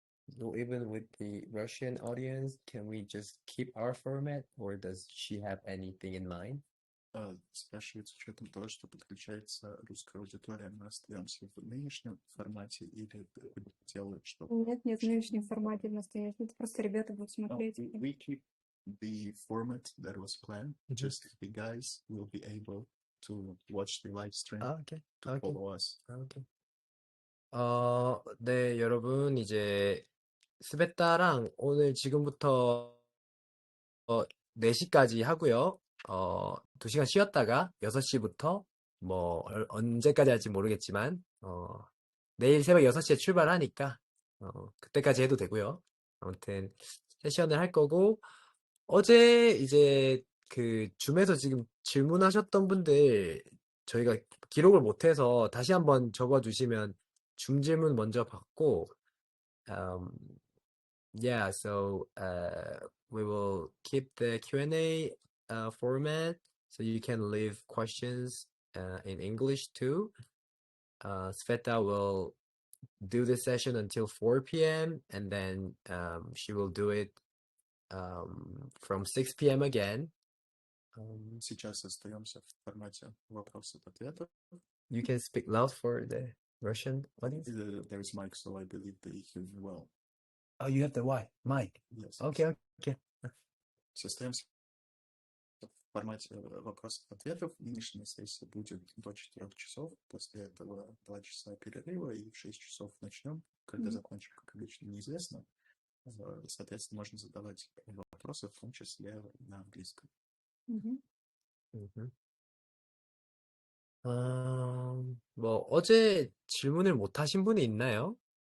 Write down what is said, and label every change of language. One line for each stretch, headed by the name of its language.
English: So even with the Russian audience, can we just keep our format, or does she have anything in mind?
Russian: Спрашивает с учетом того, что подключается русская аудитория, мы остаемся в нынешнем формате или делают что-то? Нет, в нынешнем формате в настоящем. Это просто ребята будут смотреть.
English: We keep the format that was planned. Just the guys will be able to watch the live stream Okay. to follow us. Okay.
Korean: 네, 여러분, 이제 스베타랑 오늘 지금부터 4시까지 하고요. 2시간 쉬었다가 6시부터 뭐 언제까지 할지 모르겠지만 내일 새벽 6시에 출발하니까 그때까지 해도 되고요. 아무튼 세션을 할 거고, 어제 이제 그 줌에서 지금 질문하셨던 분들 저희가 기록을 못해서 다시 한번 적어주시면 줌 질문 먼저 받고,
English: yeah, so we will keep the Q&A format, so you can leave questions in English too. Sveta will do this session until 4 p.m. and then she will do it from 6 p.m. again.
Russian: Сейчас остаемся в формате вопросов-ответов.
English: You can speak loud for the Russian audience. There is mic, so I believe they hear me well. Oh, you have the mic. Yes. Okay.
Russian: Остаемся в формате вопросов-ответов. Нынешняя сессия будет до 4 часов. После этого 2 часа перерыва и в 6 часов начнем. Когда закончим, как обычно, неизвестно. Соответственно, можно задавать вопросы, в том числе на английском.
Korean: 뭐 어제 질문을 못 하신 분이 있나요?